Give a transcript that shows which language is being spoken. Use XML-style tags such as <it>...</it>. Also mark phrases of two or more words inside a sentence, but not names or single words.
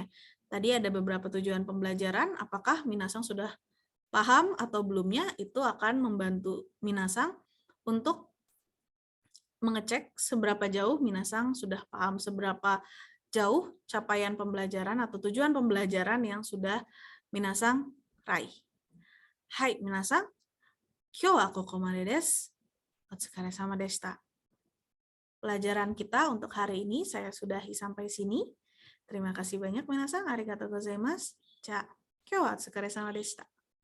<id>Tadi ada beberapa tujuan pembelajaran, apakah minasang sudah paham atau belumnya, itu akan membantu minasang untuk mengecek seberapa jauh minasang sudah paham, seberapa jauh capaian pembelajaran atau tujuan pembelajaran yang sudah minasang raih.</id> <ja>はい皆さん、今日はここまでです. お疲れ様でした.</ja> <id>pelajaran kita untuk hari ini saya sudahi sampai sini. Terima kasih banyak, minasan.</id> <ja>ありがとうございます。じゃ、今日はお疲れ様でした.</ja>